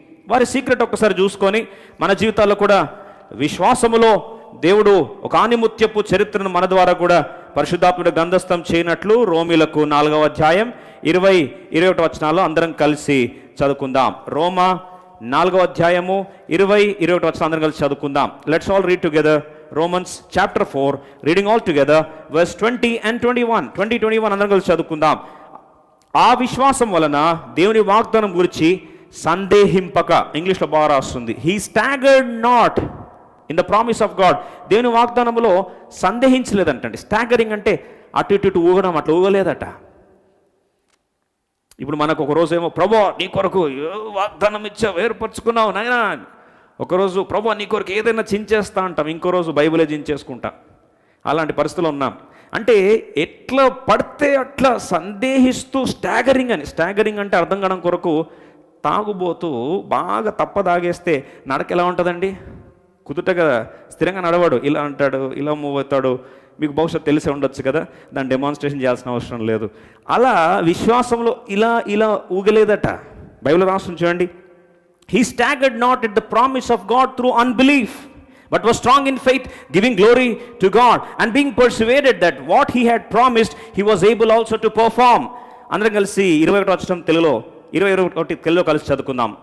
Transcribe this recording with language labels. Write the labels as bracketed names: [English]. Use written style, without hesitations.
[Telugu] వారి సీక్రెట్ ఒక్కసారి చూసుకొని మన జీవితాల్లో కూడా విశ్వాసములో దేవుడు ఒక ఆనిముత్యపు చరిత్రను మన ద్వారా కూడా పరిశుద్ధాత్ముడు గ్రంథస్థం చేయనట్లు రోమీలకు 4వ అధ్యాయం 20-21 వచనాలు అందరం కలిసి చదువుకుందాం. రోమా 4వ అధ్యాయము 20-21 వచనాలు అందరం కలిసి చదువుకుందాం. [English] Let's all read together Romans chapter 4, reading all together, verse 20 and 21. [Telugu] 20-21 అందరం కలిసి చదువుకుందాం. ఆ విశ్వాసం వలన దేవుని వాగ్దానం గురించి సందేహింపక, ఇంగ్లీష్లో బాగా రాస్తుంది, [English] he staggered not in the promise of God. [Telugu] దేవుని వాగ్దానములో సందేహించలేదంటండి. స్టాగరింగ్ అంటే అటు ఇటు ఊగడం, అట్లా ఊగలేదట. ఇప్పుడు మనకు ఒక రోజు ఏమో ప్రభువా నీ కొరకు వాగ్దానం ఇచ్చావు, ఏర్పరచుకున్నావు నాయనా, ఒకరోజు ప్రభువా నీ కొరకు ఏదైనా చించేస్తా అంటాం, ఇంకో రోజు బైబిలే చించేసుకుంటాం. అలాంటి పరిస్థితులు ఉన్నాం. అంటే ఎట్లా పడితే అట్లా సందేహిస్తూ స్టాగరింగ్ అంటే అర్థం కావడం కొరకు, తాగుబోతూ బాగా తప్పదాగేస్తే నడక ఎలా ఉంటుందండి? కుదుటగా స్థిరంగా నడవాడు, ఇలా అంటాడు, ఇలా మూవ్ అవుతాడు. మీకు బహుశా తెలిసే ఉండొచ్చు కదా, దాన్ని డెమాన్స్ట్రేషన్ చేయాల్సిన అవసరం లేదు. అలా విశ్వాసంలో ఇలా ఊగలేదట. బైబిల్ రాస్తుంది చూడండి, [English] he staggered not at the promise of God through unbelief, but was strong in faith, giving glory to God, and being persuaded that what he had promised he was able also to perform. [Telugu] అందరం కలిసి 21 వచనం తెలుగులో 21 తెలుగులో కలిసి చదువుకుందాం.